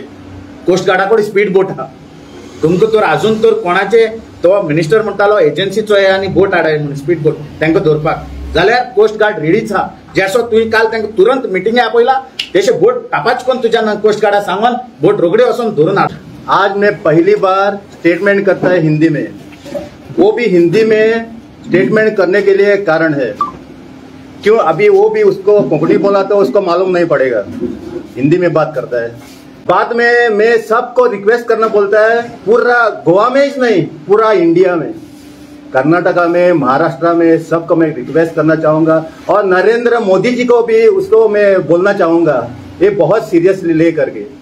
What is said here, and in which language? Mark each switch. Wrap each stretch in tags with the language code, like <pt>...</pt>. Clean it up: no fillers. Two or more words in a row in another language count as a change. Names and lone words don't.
<kok>कोस्ट गार्डा कडेन स्पीड बोट आहा. तुमकां तर आजून तर कोणाचे तो मिनिस्टर म्हणटालो एजन्सीचो हे आनी बोट हाडाय म्हणून स्पीड बोट तांकां धरपाक. जाल्यार कोस्ट गार्ड रेडीच आहा. जसो तुवें काल तांकां तुरंत मिटिंगे आपयला तशें बोट टापाच कोन्न तुज्या कोस्ट गार्डा सांगून बोट रोखडे वचून धरून हाड.</kok> <hi>आज मैं पहली बार स्टेटमेंट करता है हिंदी में, वो भी हिंदी में स्टेटमेंट करने के लिए कारण है क्यों अभी वो भी उसको कोंकणी बोला तो उसको मालूम नहीं पड़ेगा, हिंदी में बात करता है. बाद में मैं सबको रिक्वेस्ट करना बोलता है, पूरा गोवा में ही नहीं पूरा इंडिया में, कर्नाटका में, महाराष्ट्र में सबको मैं रिक्वेस्ट करना चाहूँगा और नरेंद्र मोदी जी को भी उसको मैं बोलना चाहूँगा ये बहुत सीरियसली ले करके.</hi>